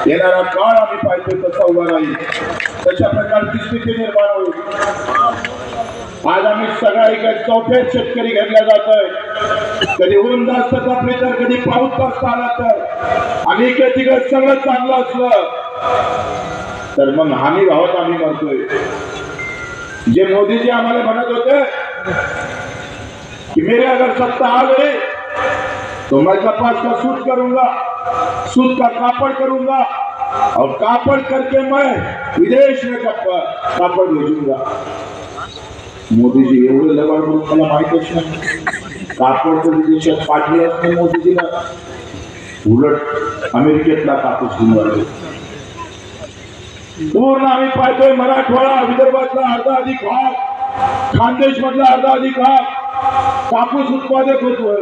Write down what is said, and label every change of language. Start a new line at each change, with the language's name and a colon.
Marathi: येणारा काळ आम्ही पाहिजे तसा उभा राहील, तशा प्रकारची स्थिती निर्माण होईल. आज आम्ही सगळ्या इकडे चौथ्यात शेतकरी घेतल्या जातोय. कधी ऊन जास्त तापले तर कधी पाऊस जास्त आला तर, आणि इकडे तिकडे सगळं चांगलं असलं तर मग हमी भावात आम्ही म्हणतोय. जे मोदीजी आम्हाला म्हणत होते की
Hindi: मेरे अगर सत्ता आ गई तो मैं कपास का सूत करूंगा, सूत का कापड़ करूंगा और कापड़ करके मैं विदेश में कापड़ भेजूंगा.
Marathi: मोदीजी एवढे लबाड म्हणून मला माहितच नाही. कापड विदेशात पाठले असते मोदीजीला, उलट अमेरिकेतला कापूस घेऊन आले. पूर्ण आम्ही पाहतोय मराठवाडा, विदर्भातला अर्धा अधिक भाग, खानदेश मधला अर्धा अधिक भाग कापूस उत्पादक होतो.